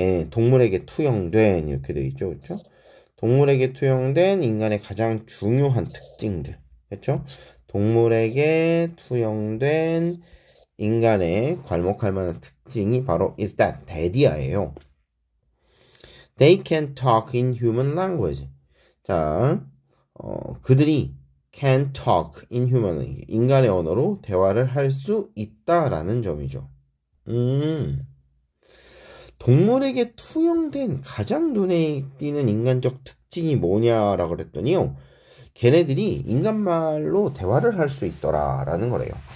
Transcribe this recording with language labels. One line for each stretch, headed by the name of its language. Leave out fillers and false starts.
Korean: 동물에게 투영된 이렇게 되어 있죠. 그렇죠? 동물에게 투영된 인간의 가장 중요한 특징들. 그렇죠? 동물에게 투영된 인간의 괄목할 만한 특징이 바로
English: is that
Korean: 대디아예요.
English: They can talk in human language.
Korean: 자, 그들이
English: can talk in human language.
Korean: 인간의 언어로 대화를 할 수 있다라는 점이죠. 동물에게 투영된 가장 눈에 띄는 인간적 특징이 뭐냐라고 그랬더니요. 걔네들이 인간말로 대화를 할 수 있더라라는 거래요.